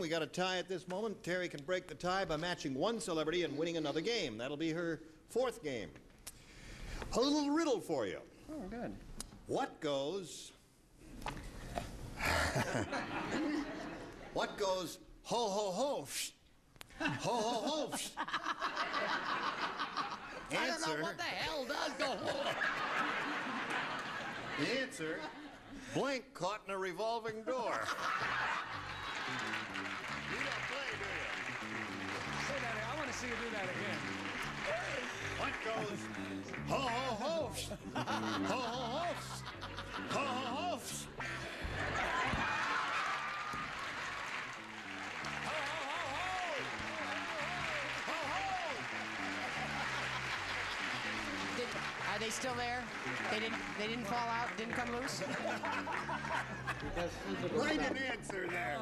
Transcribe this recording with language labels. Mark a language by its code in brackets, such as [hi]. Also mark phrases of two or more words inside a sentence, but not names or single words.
[en] We got a tie at this moment. Terry can break the tie by matching one celebrity and winning another game. That'll be her 4th game. A little riddle for you. Oh, good. What goes... What goes ho, ho, ho, psh, ho, ho, ho, psh. I don't know what the hell does go on. The answer, blank caught in a revolving door. You don't play, do you? Say that, I want to see you do that again. What goes ho, ho, ho, psh, ho, ho, ho, psh, ho, ho, ho, psh. Are they still there? They didn't fall out, didn't come loose? Right an answer there.